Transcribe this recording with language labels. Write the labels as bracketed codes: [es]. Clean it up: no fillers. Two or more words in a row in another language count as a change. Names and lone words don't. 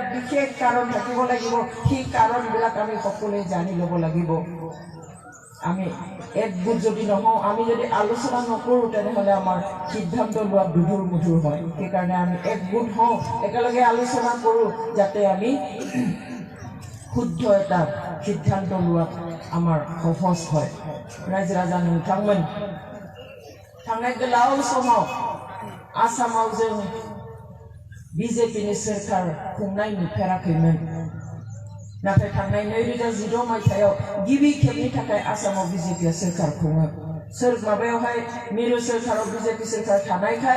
[as] বিশেষ কাৰণ থাকিব লাগিব সেই কাৰণবিলাক আমি সকলোৱে জানি ল'ব লাগিব আমি একগোট যদি নহওঁ আমি যদি আলোচনা নকৰোঁ তেনেহ'লে আমাৰ সিদ্ধান্ত লোৱা দুধুৰ মুধুৰ হয় সেইকাৰণে আমি একগোট হওঁ একেলগে আলোচনা কৰোঁ যাতে আমি শুদ্ধ এটা সিদ্ধান্ত লোৱাত আমাৰ সহজ হয় [brx] रायजो राजा नोंथांमोन थांनाय गोलाव समाव आसामाव जों बिजेपिनि सोरखार खुंनाय नुफेराखैमोन नाथाय थांनाय 2016 मायथाइयाव गिबि खेबनि थाखाय आसामाव बिजेपिया सोरखार खुङो माबायावहाय मिरु सोरखाराव बिजेपि सोरखार थानायखाय